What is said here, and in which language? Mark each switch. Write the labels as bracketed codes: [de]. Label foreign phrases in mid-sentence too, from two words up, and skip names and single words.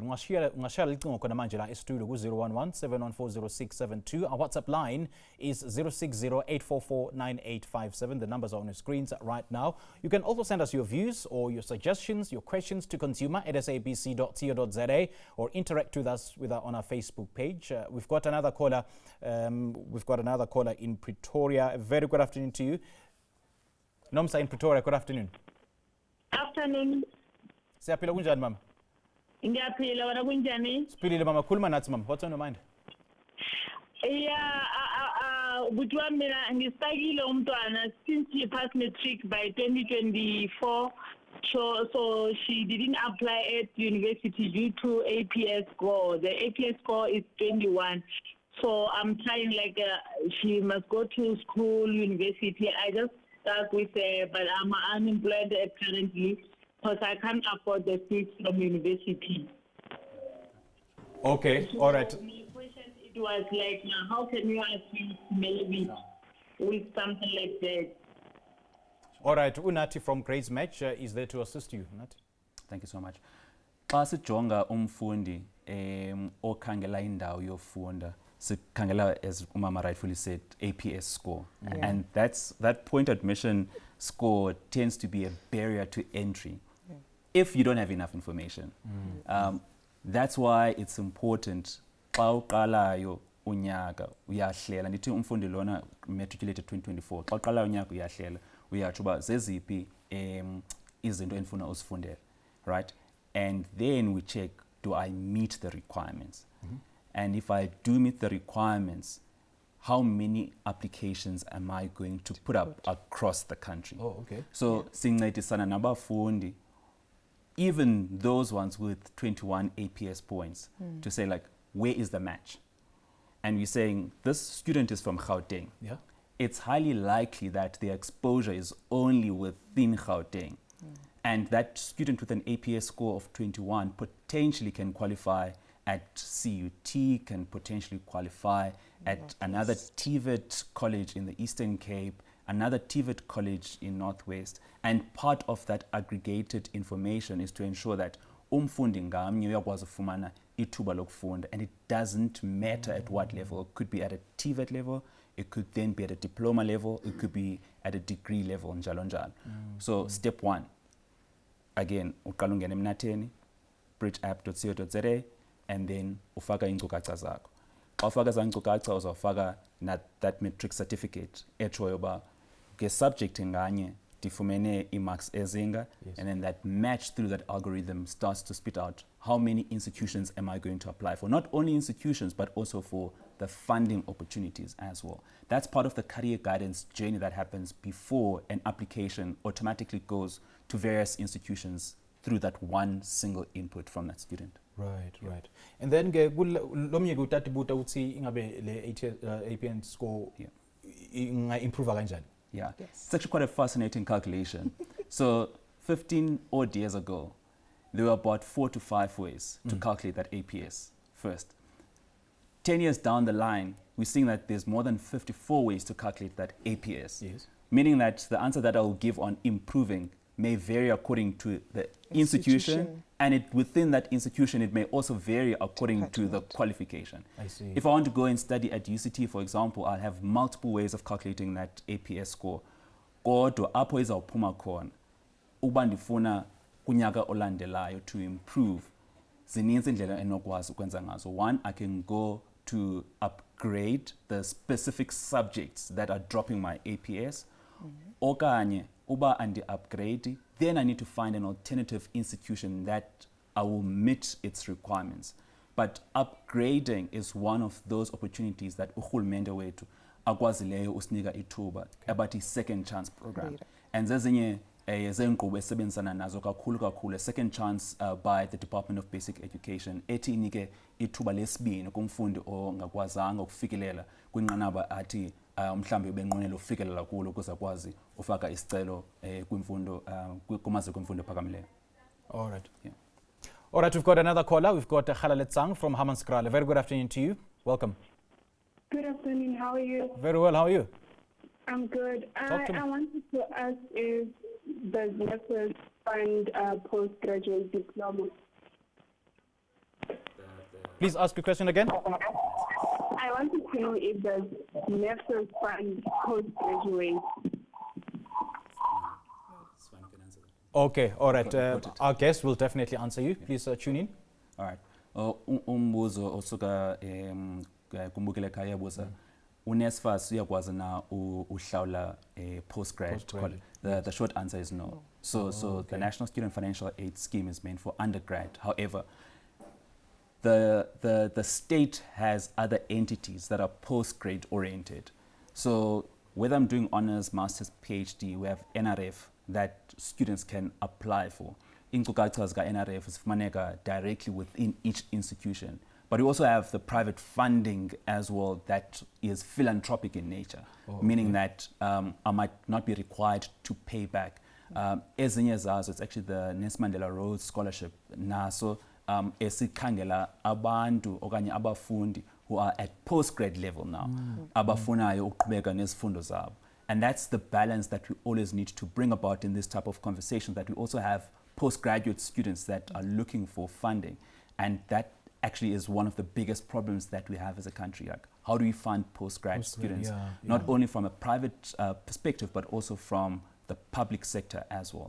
[zu] Ungashare licingo khona manje la estudio ku 011-714-0672. [en] Our WhatsApp line is 060-844-9857. The numbers are on your screens right now. You can also send us your views or your suggestions, your questions to consumer@sabc.co.za or interact with us on our Facebook page. We've got another caller. In Pretoria. A very good afternoon to you. Nomsa in Pretoria, good afternoon. Afternoon. [zu] Siyaphila kunjani mama? Ngiyaphila wena kunjani? Siphilile mama, khuluma nathi mama. [en] What's on your mind? Yeah, [zu] kuthiwa mina ngistakile umntwana [en] since she passed matric by 2024. So she didn't apply at university due to APS score. The APS score is 21. So I'm trying she must go to school, university. I just start with but I'm unemployed currently because I can't afford the fees from university. Okay, So all right. my question it was how can you assist maybe with something like that? All right, Unathi from Gradesmatch is there to assist you. Unathi. Thank you so much. [xh] Xa sijonga umfundi okhangela indawo yofunda, sikhangela, [en] as Umama rightfully said, APS score. Yeah. And that point admission score tends to be a barrier to entry if you don't have enough information. That's why it's important [xh] xa uqalayo unyaka uyahlela, ndithi umfundi lona matriculated 2024, xa uqalayo unyaka uyahlela uyatsho uba zeziphi izinto endifuna uzifundela, [en] right? And then we check, do I meet the requirements? And if I do meet the requirements, how many applications am I going to put up across the country? Oh, okay. [xh] So sincedisana nabafundi, [en] even those ones with 21 APS points, to say where is the match? And we're saying this student is from Gauteng. Yeah. It's highly likely that their exposure is only within Gauteng. And that student with an APS score of 21 potentially can qualify at CUT, can potentially qualify at another TVET college in the Eastern Cape, another TVET college in Northwest. And part of that aggregated information is to ensure that [xh] umfundi ngamnye uyakwazi ufumana ithuba lokufunda, [en] and it doesn't matter at what level. It could be at a TVET level, it could then be at a diploma level, it could be at a degree level, [xh] njalo njalo. [en] So step one, again, [xh] uqala ungena emnatheni, bridgeapp.co.za, [en] and then [xh] ufaka iinkcukacha zakho. Xa ufaka ezaa nkcukacha uzawufaka [en] that matric certificate [xh] etshoyo uba nge-subject nganye ndifumene ii-marks ezinga, [en] and then that match through that algorithm starts to spit out how many institutions am I going to apply for. Not only institutions, but also for the funding opportunities as well. That's part of the career guidance journey that happens before an application automatically goes to various institutions through that one single input from that student. Right. And then [zu] lomnye kutatibuta uthi ingabe le [en] APN score improve [zu] kanjani? [en] Yeah, it's actually quite a fascinating calculation. So 15 odd years ago, there were about 4 to 5 ways to calculate that APS first. 10 years down the line, we're seeing that there's more than 54 ways to calculate that APS. Yes. Meaning that the answer that I will give on improving may vary according to the institution, and within that institution, it may also vary according to the qualification. I see. If I want to go and study at UCT, for example, I'll have multiple ways of calculating that APS score. [xh] Kodwa apho izawuphuma khona, uba ndifuna kunyaka olandelayo [en] to improve, [xh] zininzi indlela enokwazi ukwenza ngazo. [en] One, I can go to upgrade the specific subjects that are dropping my APS, [xh] okanye uba andi-upgrade, [en] then I need to find an alternative institution that I will meet its requirements. But upgrading is one of those opportunities that [xh] urhulumente wethu akwazileyo usinika ithuba [en] about i-second chance program. [xh] And zezinye zeenkqubo esebenzisana nazo kakhulu [en] second chance by the Department of Basic Education [xh] ethi inike ithuba lesibini kumfundi ongakwazanga ukufikelela kwinqanaba athi mhlambi ubenqwenela ufikelela kulo ukuze akwazi ufaka isicelo kwimfundo kumaziko emfundo ephakamileyo. [en] All right. Yeah. All right, we've got another caller. We've got Khalalet Sang from Hammanskraal. Very good afternoon to you. Welcome. Good afternoon. How are you? Very well. How are you? I'm good. Talk to me. I wanted to ask if the nurses fund postgraduate diploma. Please ask your question again. I wanted to know if the nurses fund postgraduate. Okay, all right. Our guest will definitely answer you. Please tune in. All right. [xh] Umbuzo osuka kumbukile khaya buza. UNSFAS uyakwazi na uhlawula postgrad. [en] The short answer is no. So the National Student Financial Aid Scheme is meant for undergrad. However, the state has other entities that are postgrad oriented. So whether I'm doing honors, masters, PhD, we have NRF that students can apply for. [xh] Inkcukacha zika NRF zifumaneka [en] directly within each institution. But we also have the private funding as well that is philanthropic in nature, meaning that I might not be required to pay back. [xh] Ezinye zazo, [en] it's actually the Nelson Mandela Rhodes Scholarship. [xh] Naso esikhangela abantu okanye abafundi [en] who are at postgrad level now, [xh] abafunayo ukuqhubeka nezifundo zabo. [en] And that's the balance that we always need to bring about in this type of conversation, that we also have postgraduate students that are looking for funding. And that actually is one of the biggest problems that we have as a country. Like, how do we fund postgrad students, not only from a private perspective, but also from the public sector as well.